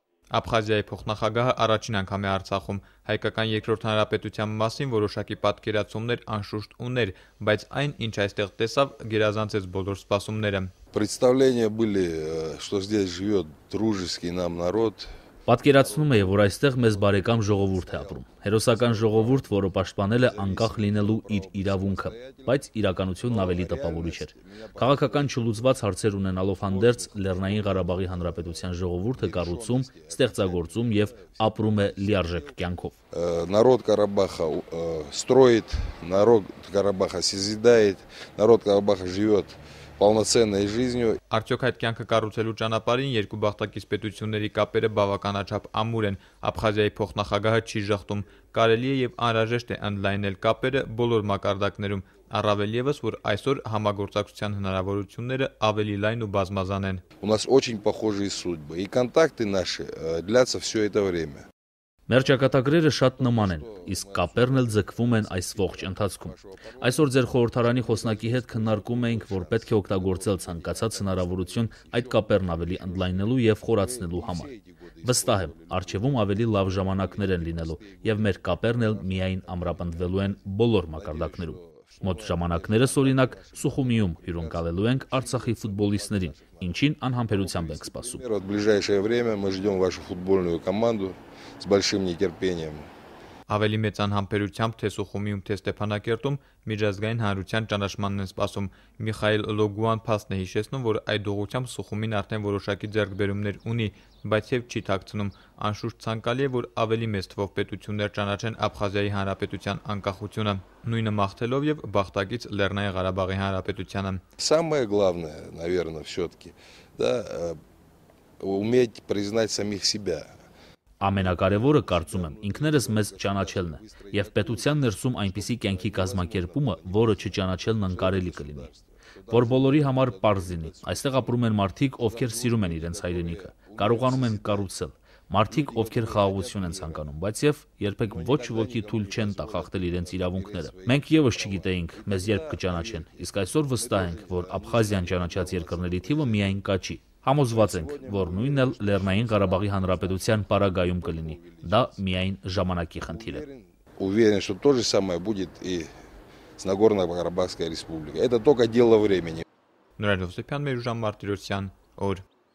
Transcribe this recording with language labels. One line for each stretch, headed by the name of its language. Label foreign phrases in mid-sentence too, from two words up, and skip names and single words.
Armenian: Աբխազիայի փոխնախագահը առաջին անգամ է Արցախում, հայկական երկրորդ հանրապետության մասին որոշակի պատկերացումներ անշուշտ ուներ, բայց այն, ինչ այստեղ տեսավ, գերազանցեց բոլոր սպասումները։
Russian: Представления были, что здесь живет дружеский нам народ.
Armenian: Պատկերացնում էի, որ այստեղ մեզ բարեկամ ժողովուրդ է ապրում, հերոսական ժողովուրդ, որը պաշտպանել է անկախ լինելու իր իրավունքը, բայց իրականությունն ավելի տպավորիչ էր։ Քաղաքական չլուծված հարցեր ունենալով հանդերձ Լեռնային Ղարաբաղի Հանրապետության ժողովուրդը կառուցում, ստեղծագործում եւ ապրում է լիարժեք կյանքով։
Russian: Народ Карабаха строит, народ Карабаха созидает, народ Карабаха живет полноценной жизнью.
Armenian: Արդյոք այդ կյանքը կառուցելու ճանապարհին երկու բաղտակից պետությունների կապերը բավականաչափ ամուր են, Աբխազիայի փոխնախագահը չի ժխտում, կարելի է եւ անհրաժեշտ է ընդլայնել կապերը բոլոր մակարդակներում, առավել եւս, որ այսօր համագործակցության հնարավորությունները ավելի լայն ու բազմազան են։
Russian: У нас очень похожие судьбы, и контакты наши длятся все это время.
Armenian: Մեր ճակատագրերը շատ նման են, իսկ կապերն էլ ձգվում են այս ողջ ընթացքում։ Այսօր ձեր խորհրդարանի խոսնակի հետ քննարկում էինք, որ պետք է օգտագործել ցանկացած հնարավորություն այդ կապերն ավելի ընդլայնելու եւ խորացնելու համար։ Վստահ եմ, առջևում ավելի լավ ժամանակներ են լինելու եւ մեր կապերն էլ միայն ամրապնդվելու են բոլոր մակարդակներում։ Մոտ ժամանակներս օրինակ Սուխումիում հյուրընկալելու ենք Արցախի ֆուտբոլիստներին, ինչին անհամբերությամբ ենք սպասում։
Russian: В ближайшее время мы ждем вашу футбольную команду с большим нетерпением.
Armenian: Ավելի մեծ անհամբերությամբ թե Սուխումիում, թե Ստեփանակերտում միջազգային հանրության ճանաչմանն են սպասում։ Միխայել Լոգուան փաստն է հիշեցնում, որ այդ ուղղությամբ Սուխումին արդեն որոշակի ձեռքբերումներ ունի, բայց եւ չի թաքցնում։ Անշուշտ ցանկալի է, որ ավելի մեծ թվով պետություններ ճանաչեն Աբխազիայի հանրապետության անկախությունը, նույնը մաղթելով եւ բաղտակից Լեռնային Ղարաբաղի հանրապետությանը։
Russian: Самое главное, наверное, все-таки, да, уметь признать самих себя.
Armenian: Ամենակարևորը, կարծում եմ, ինքներս մեզ ճանաչելն է, եւ պետության ներսում այնպիսի կյանքի կազմակերպումը, որը չճանաչելն անկարելի կլինի։ Որ բոլորի համար պարզ լինի, այստեղ ապրում են մարդիկ, ովքեր սիրում են իրենց հայրենիքը, կարողանում են կառուցել, մարդիկ, ովքեր խաղաղություն են ցանկանում, բայց եւ երբեք ոչ ոքի թույլ չեն տա խախտել իրենց իրավունքները։ Մենք եւս չգիտեինք, մեզ երբ կճանաչեն, իսկ այսօր վստահ ենք, որ Աբխազիան ճանաչած երկրների թիվը միայն կաչի։ Համոզված ենք, որ նույնն էլ Լեռնային Ղարաբաղի Հանրապետության պարագայում կլինի։ Դա միայն ժամանակի խնդիր է։
Russian: Уверен, что то же самое будет и с Нагорно-Карабахской республикой. Это только дело времени.
Armenian: Նորայր Հովսեփյան, Մերուժան Մարտիրոսյան, օր